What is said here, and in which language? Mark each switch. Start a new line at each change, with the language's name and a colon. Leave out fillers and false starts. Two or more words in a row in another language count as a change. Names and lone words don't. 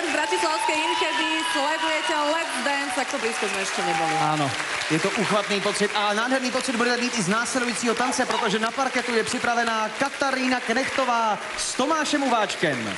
Slovak: bratislavské Inchedy, sledujete Let's Dance, tak to blízko sme ešte neboli.
Czech: Áno, je to uchvatný pocit a nádherný pocit budete mít i z následujícího tance, protože na parketu je připravená Katarína Knechtová s Tomášem Uváčkem.